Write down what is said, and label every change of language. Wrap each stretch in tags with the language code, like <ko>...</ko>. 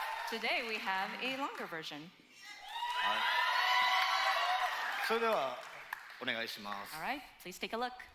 <en>Today we have a longer version.</en> <ja>はい。それではお願いします。</ja> <en>All right, please take a look.</en>